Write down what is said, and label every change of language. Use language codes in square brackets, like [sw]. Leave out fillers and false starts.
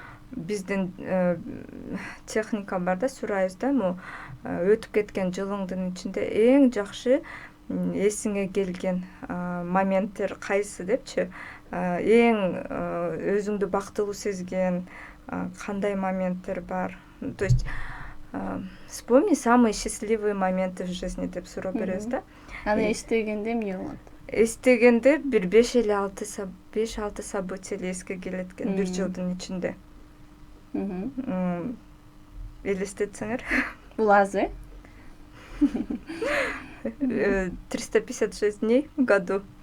[ky] Биздин техника бар да, сурайбызда, өтүп кеткен жылыңдын ичинде эң жакшы эсиңе келген моменттер кайсы депчи, эң өзүңдү бактылуу сезген кандай моменттер бар. [ru] То есть вспомни самые счастливые моменты в жизни [ky] деп суроо беребиз да. Аны эстегенде эмне болот? Эстегенде бир 5-6 события эске келет экен бир жылдын ичинде. Элестетсеңер. Бул аз, [ru] 356 дней в году.